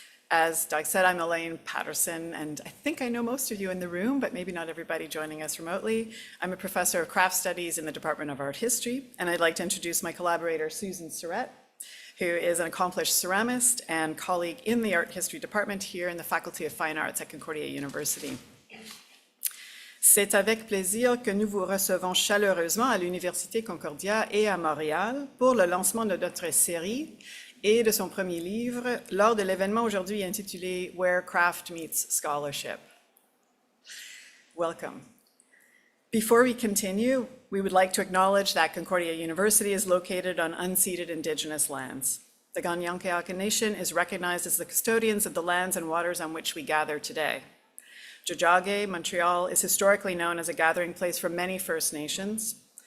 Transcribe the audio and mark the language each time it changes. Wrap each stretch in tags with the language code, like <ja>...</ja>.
<en>As Doug said, I'm Elaine Patterson, and I think I know most of you in the room, but maybe not everybody joining us remotely. I'm a professor of craft studies in the Department of Art History, and I'd like to introduce my collaborator, Susan Surette, who is an accomplished ceramist and colleague in the Art History Department here in the Faculty of Fine Arts at Concordia University.</en> <fr>C'est avec plaisir que nous vous recevons chaleureusement à l'Université Concordia et à Montréal pour le lancement de notre série et de son premier livre lors de l'événement aujourd'hui intitulé Where Craft Meets Scholarship.</fr> <en>Welcome. Before we continue, we would like to acknowledge that Concordia University is located on unceded Indigenous lands. The Ganyankeaka Nation is recognized as the custodians of the lands and waters on which we gather today. Tiohtià, Montreal, is historically known as a gathering place for many First Nations.</en>